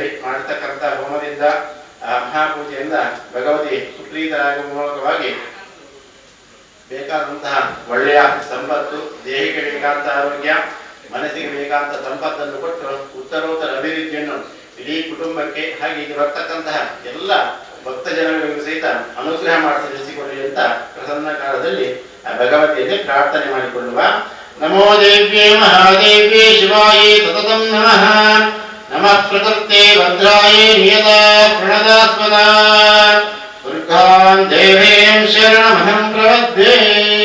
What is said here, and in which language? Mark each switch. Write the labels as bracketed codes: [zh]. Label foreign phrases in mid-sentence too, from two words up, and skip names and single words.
[kn] ಮಾಡತಕ್ಕಂಥ ಹೋಮದಿಂದ ಮಹಾಪೂಜೆಯಿಂದ ಭಗವತಿ ಸುಪ್ರೀತರಾಗುವ ಮೂಲಕವಾಗಿ ಬೇಕಾದಂತಹ ಒಳ್ಳೆಯ ಸಂಪತ್ತು, ದೇಹಕ್ಕೆ ಬೇಕಾದಂತಹ ಆರೋಗ್ಯ, ಮನಸ್ಸಿಗೆ ಬೇಕಾದಂತಹ ಸಂಪತ್ತನ್ನು ಕೊಟ್ಟು ಉತ್ತರೋತ್ತರ ಅಭಿವೃದ್ಧಿಯನ್ನು ಇಡೀ ಕುಟುಂಬಕ್ಕೆ ಹಾಗೆ ಇದು ಬರ್ತಕ್ಕಂತಹ ಎಲ್ಲ ಭಕ್ತ ಜನಗಳಿಗೂ ಸಹಿತ ಅನುಗ್ರಹ ಮಾಡಿಸಿ ನಡೆಸಿಕೊಳ್ಳಿ ಅಂತ ಪ್ರಸನ್ನ ಕಾಲದಲ್ಲಿ ಆ ಭಗವತಿಯಲ್ಲಿ ಪ್ರಾರ್ಥನೆ ಮಾಡಿಕೊಳ್ಳುವ. [sa] ನಮೋ ದೇವ್ಯೇ ಮಹಾದೇವ್ಯೇ ಶಿವಾಯೇ ಸತತಂ ನಮಃ. ನಮಃ ಪ್ರಕೃತೆ ಭದ್ರಾಯೇ ನಿಯತಾ ಪ್ರಣದಾತ್ಮನಾ. ದುರ್ಗಾಂ ದೇವೀಂ ಶರಣಮಹಂ ಪ್ರಪದ್ಯೆ.